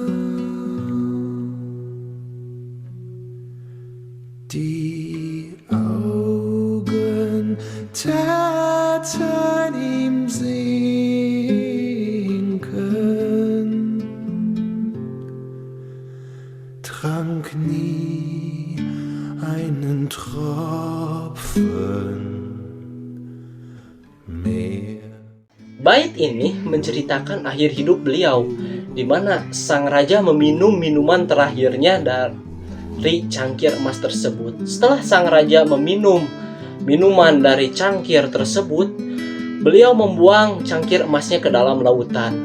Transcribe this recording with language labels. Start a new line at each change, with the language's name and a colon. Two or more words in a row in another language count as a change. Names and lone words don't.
German: Die Augen täten ihm sinken, trank nie einen Tropfen mehr.
Indonesian: bait ini menceritakan akhir hidup beliau, di mana sang raja meminum minuman terakhirnya dari cangkir emas tersebut. Setelah sang raja meminum minuman dari cangkir tersebut, beliau membuang cangkir emasnya ke dalam lautan.